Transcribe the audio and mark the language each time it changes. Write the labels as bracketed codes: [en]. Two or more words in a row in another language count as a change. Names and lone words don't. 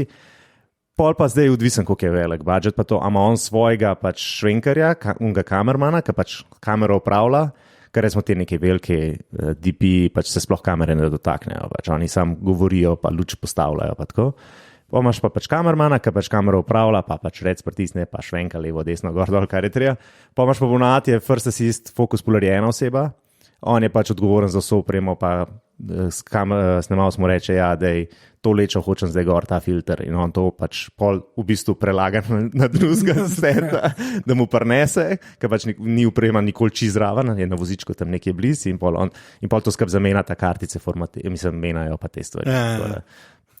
[sl] Pol pa zdaj odvisen, koliko je velik budžet, pa to, ama on svojega pač švenkarja, kamermana, ki pač kamero upravlja, ker smo te neke velike DP, pač se sploh kamere ne dotaknejo, pač oni sam govorijo, pa luč postavljajo, pa tako. Pa imaš pa pač kamermana, ki pač kamero upravlja, pa pač rec pritisne, pa švenka levo, desno, gor, dol, kar je treba. Pa imaš pa ponavadi je [en] first assist, focus puller [sl] je ena oseba, on je pač odgovoren za vso opremo, pa snemal smo reče, ja, da je to lečo, hočem zdaj gor ta filter in on to pač pol v bistvu prelaga na drugega seta, da mu prinese, ker pač ni oprema nikoli čist zraven, je na vozičku tam nekje blizu in pol to skrb zamenja ta kartice, menjajo pa te stvari.